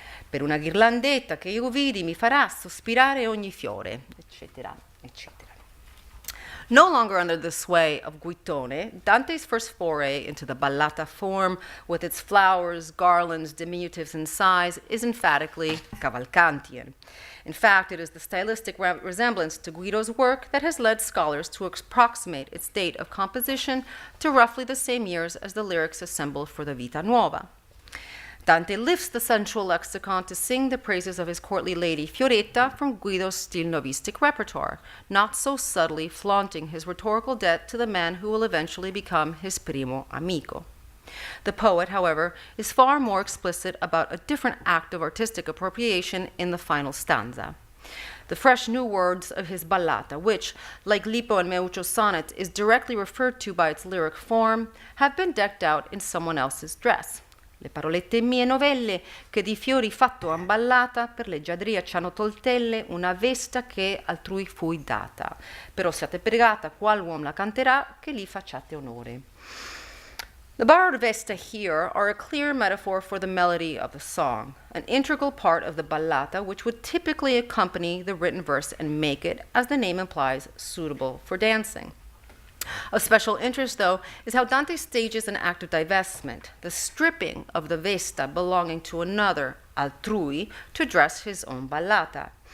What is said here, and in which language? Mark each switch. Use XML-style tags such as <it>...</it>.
<it>Per una ghirlandetta che io vidi mi farà sospirare ogni fiore, eccetera, eccetera.</it> <en>No longer under the sway of Guittone, Dante's first foray into the ballata form, with its flowers, garlands, diminutives, and sighs, is emphatically Cavalcantian. In fact, it is the stylistic resemblance to Guido's work that has led scholars to approximate its date of composition to roughly the same years as the lyrics assembled for the Vita Nuova. Dante lifts the sensual lexicon to sing the praises of his courtly lady Fioretta from Guido's still novistic repertoire, not so subtly flaunting his rhetorical debt to the man who will eventually become his primo amico. The poet, however, is far more explicit about a different act of artistic appropriation in the final stanza. The fresh new words of his ballata, which, like Lippo and Meuccio's sonnet, is directly referred to by its lyric form, have been decked out in someone else's dress.</en> <it>Le parolette mie novelle, che di fiori fatto han ballata, per leggiadria ci hanno toltelle, una vesta che altrui fui data. Però siate pregata, qual uom la canterà, che li facciate onore.</it> <en>The borrowed vesta here are a clear metaphor for the melody of the song, an integral part of the ballata which would typically accompany the written verse and make it, as the name implies, suitable for dancing. Of special interest, though, is how Dante stages an act of divestment, the stripping of the vesta belonging to another, altrui, to dress his own ballata.</en>